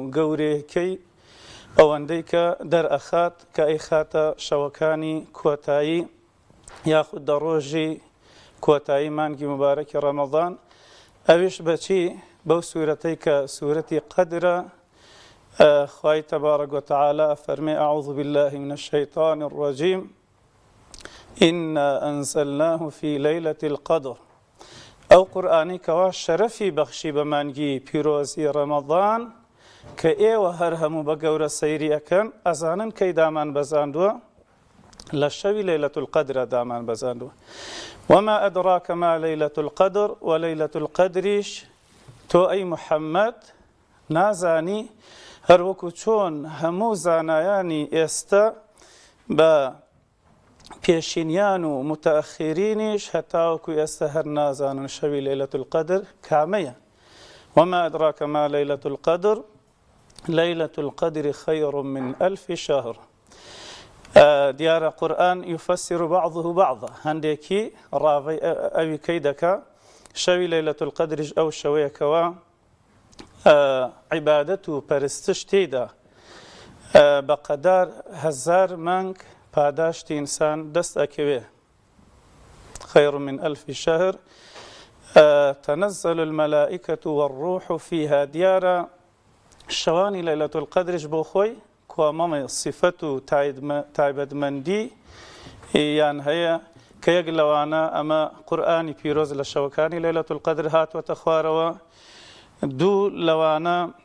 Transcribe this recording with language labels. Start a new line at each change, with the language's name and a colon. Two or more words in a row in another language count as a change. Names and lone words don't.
Central Kurdish: گەورەیەکەی ئەوەندەی کە دەرئەخات کە ئەی خاتە شەوەکانی کۆتایی یاخود دە ڕۆژی کۆتایی مانگی مبارەکی ڕەمەضان ئەویش بەچی بەو سوورەتەی کە سوورەتی قەدرە خوای
Arabic: تەبارەک وتەعالە
Central Kurdish: فەرمێ
Arabic: ئەعوذ بالله من الشەیطان الرەجیم إنا أنزلناه في ليلة القدر.
Central Kurdish: ئەو قورئانی کەوا شەرەفی بەخشی بە مانگی پیرۆزی ڕەمەضان کە ئێوە هەر هەموو بە گەورە سەیری ئەکەن ئەزانن کەی دامان بەزاندووە لە شەوی لەیلەتول قەدرە دامان بەزاندووە.
Arabic: وما أدراك ما ليلة القدر
Central Kurdish: وليلة القدرش تو أي محمد نازانی هەروەکو چۆن هەموو زانایانی ئێستا بە پێشینیان و متأخرینیش هەتاوەکو ئێستا هەر نازانن شەوی لەیلەة القەدر کامەیە.
Arabic: وما أدراك ما ليلة القدر ليلة القدر خير من 1000 شهر.
Central Kurdish: دیارە قورئان
Arabic: يفسر بعضه بعضا
Central Kurdish: هەندێکی ڕاوی ئەوی کەی دەکا شەوی لەیلەة القەدریش ئەو شەوەیەکەوە عیبادەت و پەرستش تێیدا بەقەدار 1000 مانگ پاداشتی ئینسان دەست ئەکەوێ.
Arabic: خير من 1000 شهر تنزل الملائكة والروح فيها.
Central Kurdish: دیارە شەوانی لەیلەة القەدرش بۆ خۆی کۆمەڵی صفەت و تایبەتمەندی یان هەیە کە یەک لەوانە ئەمە قورئانی پیرۆز لە شەوەکانی لەیلەة القەدر هاتووەتە خوارەوە، دوو لەوانە